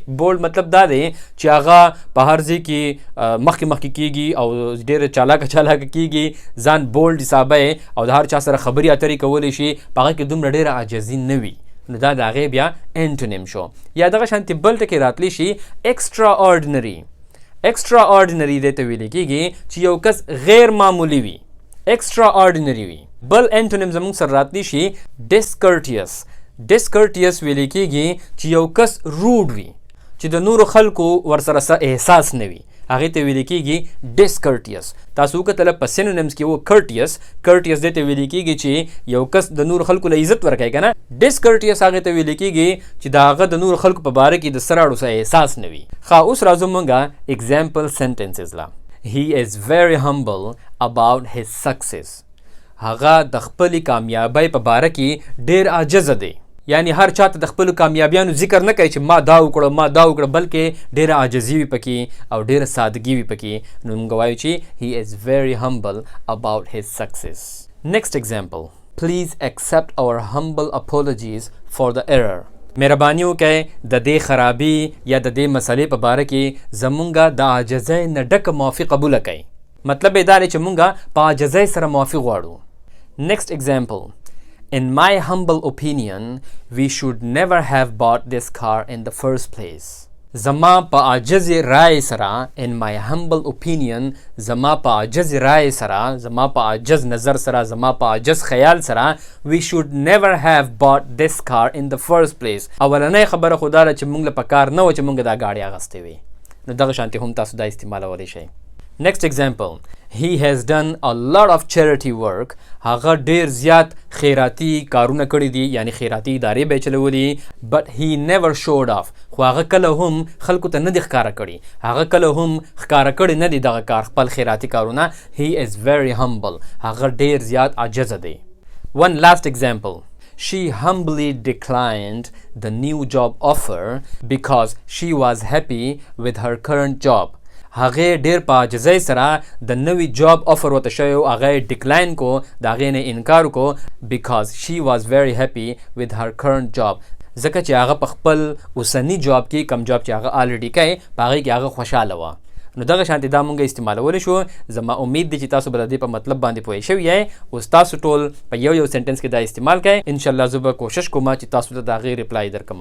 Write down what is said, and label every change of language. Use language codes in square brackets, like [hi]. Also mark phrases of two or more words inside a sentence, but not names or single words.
[ps] بولډ مطلب دا دی چې هغه په هر ځای کې مخکې کېږي او ډېر چالاکه کېږي، ځان بولډ حسابوي او د هر چا سره خبرې اترې کولی شي، په هغه کې دومره ډېره عاجزي نه وي، نو دا د هغې بیا انټونیم شو. یا دغه شانتې بل ټکي راتلی شي extra ordinary. extra ordinary دې ته ویل کېږي چې یو کس غیر معمولی وي، extra ordinary وي. بل انټونیم زمونږ سره راتلی شي discourteous. discourteous ویل کېږي چې یو کس روډ وي، چې د نورو خلکو ورسره څه احساس نه وي، هغې ته ویل کېږي discourteous. تاسو وکتله په سینونیمز کې و courteous. courteous دې ته ویل کېږي چې یو کس د نورو خلکو له عزت ورکوي که نه. discourteous هغې ته ویل کېږي چې د هغه د نورو خلکو په باره کې د څه راړو څه احساس نه وي. اوس راځو مونږه [en] example sentences [ps] لا. [en] he is very humble about his success. [ps] هغه د خپلې کامیابۍ په باره کې ډېر عاجزه دی، یعنی هر چاته د خپلو کامیابیانو ذکر نه کوي چې ما دا وکړه ما دا وکړه، بلکې ډېره عاجزي وي پکې او ډېره سادګي وي پکې، نو موږ وایو چې [en] he is very humble about his success. next example. please accept our humble apologies for the error. [ps] مهرباني وکړئ د دې خرابي یا د دې مسلې په باره کې زمونږه د عاجزۍ نه ډکه معافي قبوله کړئ. مطلب یې دا دی چې مونږه په عاجزۍ سره معافي غواړو. [en] next example. in my humble opinion we should never have bought this car in the first place. [ps] زما په عاجز رای سره [en] in my humble opinion [ps] زما په عاجز رای سره، زما په عاجز نظر سره، زما په عاجز خیال سره [en] we should never have bought this car in the first place. [ps] اولنۍ خبره خو دا ده چې موږ له په کار نه و چې موږ دا ګاډي اخیستې وي، نو دغه شانتې هم تاسو دا استعمالولی شئ. [en] next example. he has done a lot of charity work. [ps] هغه ډېر زیات خیراتي کارونه کړي دي، یعنی خیراتي ادارې به یې چلولي. [en] but he never showed off. [ps] خو هغه کله هم خلکو ته نه دي ښکاره کړي، هغه کله هم ښکاره کړي نه دي دغه کار، خپل خیراتي کارونه. [en] he is very humble. [ps] هغه ډېر زیات عاجزه دی. [en] one last example. she humbly declined the new job offer because she was happy with her current job. [ps] هغې ډېر په عاجزۍ سره د نوي [en] job offer [ps] ورته شوی و، هغه یې ډکلاین کو، د هغې نه انکار وکړو [en] because she was very happy with her current job. [ps] ځکه چې هغه په خپل اوسني جاب کې، کم جاب چې هغه الریډي کوي، په هغې کې هغه خوشحاله وه. نو دغه شانتي دا مونږ استعمالولی شو. زما امید دی چې تاسو به د دې په مطلب باندې پوه شوي یې. اوس تاسو ټول په یو سنټنس کې دا استعمال کړئ. انشاءالله زه به کوشش کوم چې تاسو ته د هغې ریپلای درکړم.